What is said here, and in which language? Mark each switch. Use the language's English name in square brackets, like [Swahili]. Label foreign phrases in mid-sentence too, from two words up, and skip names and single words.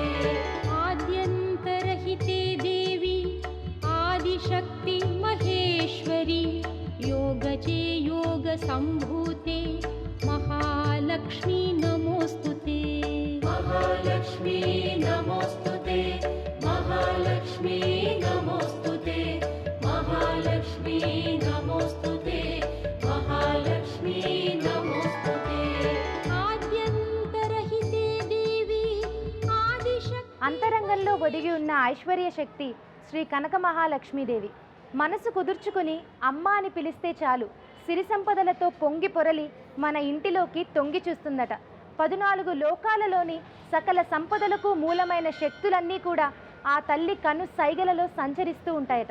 [Sanskrit] आद्यन्तरहिते देवी आदिशक्ति महेश्वरी योगजे योगसम्भूते महालक्ष्मी नमोस्तुते महालक्ष्मी नमोस्तुते महालक्ष्मी नमोस्तुते महालक्ष्मी नमोस्तुते महालक्ष्मी नमोस्तुते आद्यन्तरहिते देवी आदिशक्ति [Telugu] అంతరంగంలో ఒదిగి ఉన్న ఐశ్వర్య శక్తి శ్రీ కనక మహాలక్ష్మీదేవి. మనసు కుదుర్చుకుని అమ్మ అని పిలిస్తే చాలు సిరి సంపదలతో పొంగి పొరలి మన ఇంటిలోకి తొంగి చూస్తుందట. 14 లోకాలలోని సకల సంపదలకు మూలమైన శక్తులన్నీ కూడా ఆ తల్లి కను సైగలలో సంచరిస్తూ ఉంటాయట.